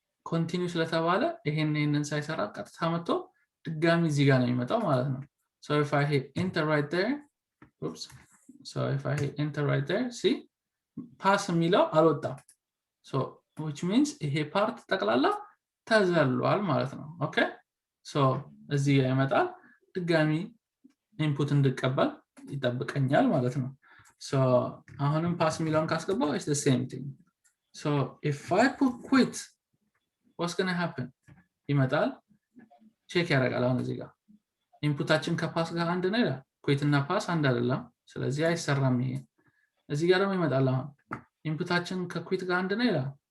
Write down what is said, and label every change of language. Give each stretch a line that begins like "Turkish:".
Amharic: ኮንቲኒው ስለተባለ ይሄንን ሳይሰራ ቀጥታ መጥቶ ድጋሚ እዚህ ጋር ነው የሚመጣው ማለት ነው
English: so if I hit enter right there oops so if I hit enter right there see
Amharic: pass የሚለው አልወጣም
English: so which means
Amharic: ይሄ ፓርት ጠቅላላ ተዘሏል ማለት ነው
English: okay so
Amharic: እዚህ ጋር ይመጣል ድጋሚ ኢንፑት እንድቀበል ይጠብቀኛል ማለት ነው so አሁንም pass የሚለውን ካስገባው
English: is the same thing So if I put quit, what's going to happen?
Amharic: ይመጣል ቼክ ያደርጋል አሁን እዚህ ጋር ኢንፑታችን ከፓስ ጋር አንድ ነው ይላል quit እና ፓስ አንድ አይደለም ስለዚህ አይሰራም ይሄ እዚህ ጋር ደግሞ ይመጣል አሁን ኢንፑታችን ከquit ጋር አንድ ነው ይላል